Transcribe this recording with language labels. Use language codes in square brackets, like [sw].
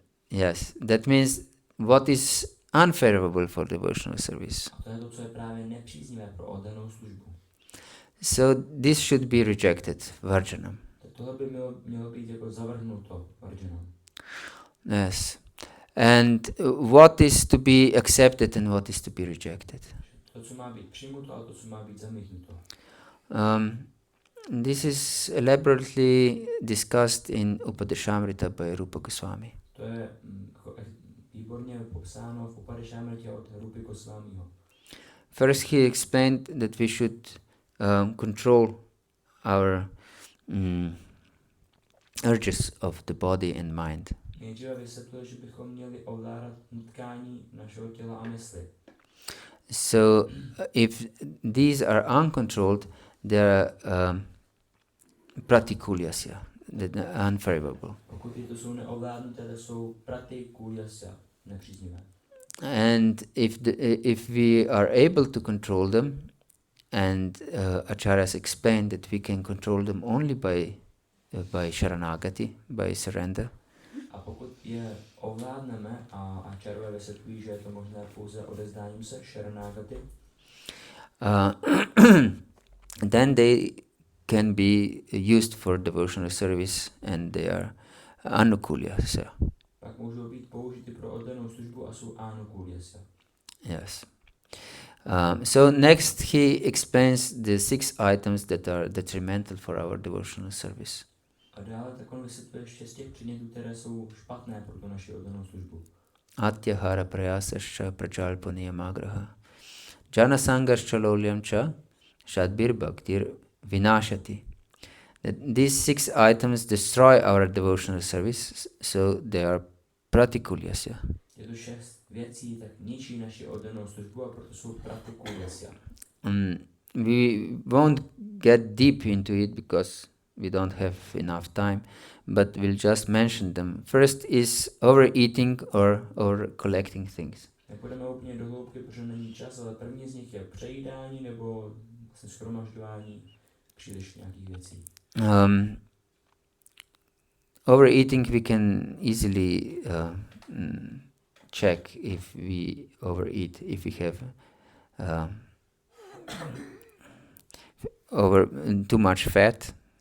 [en] Yes, that means what is unfavorable for devotional service. [cs] A to je to, co je právě nepříznivé pro oddanou službu. [en] So this should be rejected, varjanam. [cs] Tohle by mělo být jako zavrhnuto, varjanam. [en] Yes. And what is to be accepted and what is to be rejected. [cs] To, co má být přijato a to, co má být zamítnuto. [en] This is elaborately discussed in Upadeshamrita by Rupa Goswami. [cs] To je výborně popsáno v Upadeshamritě od Rupy Goswamiho. [en] First he explained that we should control our urges of the body and mind. [cs] Nejdříve vysvětluje, že bychom měli ovládat nutkání našeho těla a mysli. [en] So if these are uncontrolled, they are pratikulyasya, unfavorable. [cs] Pokud tyto jsou neovládnuté, to jsou pratikulyasya, nepříznivé. [en] And if we are able to control them, and acharyas explained that we can control them only by sharanagati, by surrender. [cs] A pokud je ovládneme, a acharyové vysvětlují, že je to možné pouze odezdáním se sharanagati, [en] then they can be used for devotional service and they are anukulyasya. [cs] pak můžou být použity pro oddanou službu a jsou anukulyasya. [en] Yes. So next he explains the 6 items that are detrimental for our devotional service. [cs] A dále tak on vysvětluje 6 těch předmětů, které jsou špatné pro tu naši oddanou službu. [sa] Atyahara prayasascha prajalpaniyamagraha janasangarscha lolyamcha shadbir bhaktir vinashati. [en] These 6 items destroy our devotional service, so they are pratikulyasya. [cs] Je to 6 věcí, tak ničí naši oddanou službu a proto jsou pratikulyasya. [en] We won't get deep into it because we don't have enough time, but we'll just mention them. First is overeating or collecting things. [cs] Nepůjdeme úplně do hloubky, protože není čas, ale první z nich je přejídání nebo vlastně shromažďování příliš nějakých věcí. [en] Overeating we can easily check if we overeat, if we have too much fat.